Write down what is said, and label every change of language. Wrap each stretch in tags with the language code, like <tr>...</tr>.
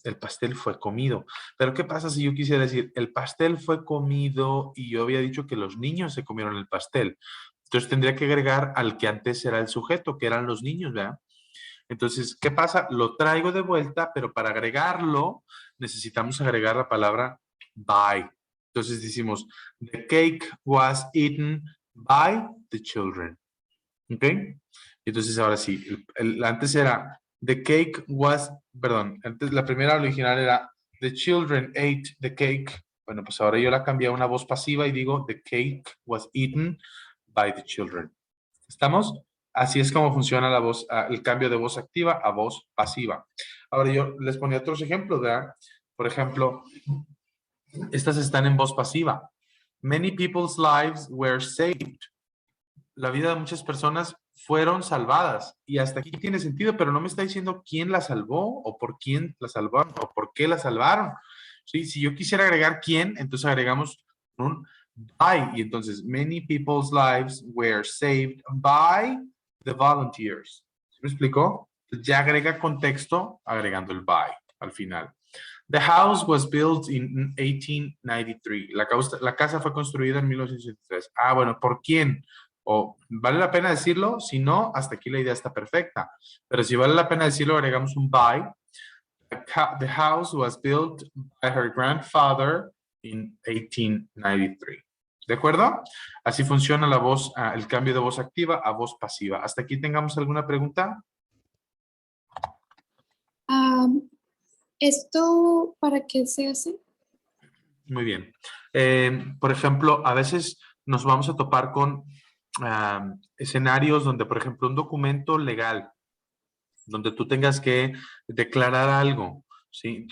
<es>El pastel fue comido. Pero ¿qué pasa si yo quisiera decir, el pastel fue comido y yo había dicho que los niños se comieron el pastel? Entonces tendría que agregar al que antes era el sujeto, que eran los niños, ¿verdad? Entonces, ¿qué pasa? Lo traigo de vuelta, pero para agregarlo necesitamos agregar la palabra by. Entonces decimos,</es> <en>the cake was eaten by the children.</en> <es>¿Ok? Entonces ahora sí, antes era, the cake was, perdón, antes la primera original era,</es> <en>the children ate the cake.</en> <es>Bueno, pues ahora yo la cambié a una voz pasiva y digo,</es> <en>the cake was eaten by the children.</en> <es>¿Estamos? Así es como funciona la voz, el cambio de voz activa a voz pasiva. Ahora yo les ponía otros ejemplos, ¿verdad? Por ejemplo, estas están en voz pasiva.</es> <en>Many people's lives were saved.</en> <es>La vida de muchas personas fueron salvadas. Y hasta aquí tiene sentido, pero no me está diciendo quién la salvó o por quién la salvaron o por qué la salvaron. ¿Sí? Si yo quisiera agregar quién, entonces agregamos un by.</es> <en>Y entonces, many people's lives were saved by the volunteers.</en> <es>¿Sí me explicó? Ya agrega contexto agregando el by al final.</es> <en>The house was built in 1893.</en> <es>La casa fue construida en 1983. Ah, bueno, ¿por quién? O vale la pena decirlo, si no, hasta aquí la idea está perfecta. Pero si vale la pena decirlo, agregamos un by.</es> <en>The house was built by her grandfather in 1893.</en> <es>¿De acuerdo? Así funciona la voz, el cambio de voz activa a voz pasiva. ¿Hasta aquí tengamos alguna pregunta? ¿Esto para qué se hace? Muy bien. Por ejemplo, a veces nos vamos a topar con escenarios donde, por ejemplo, un documento legal, donde tú tengas que declarar algo, ¿sí?</es>